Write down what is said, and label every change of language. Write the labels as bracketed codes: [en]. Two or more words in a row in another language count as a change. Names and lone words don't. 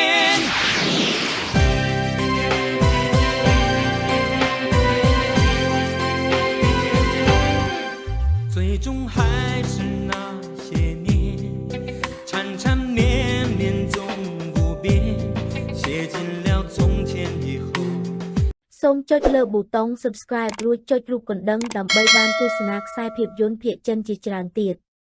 [zh] 最终还是那些年，缠缠绵绵总不变，写进了从前以后。 [km] សូមចុចលើប៊ូតុង Subscribe រួចចុចរូបកណ្ដឹងដើម្បីបានទស្សនាខ្សែភាពយន្តភាគចិនជាច្រើនទៀត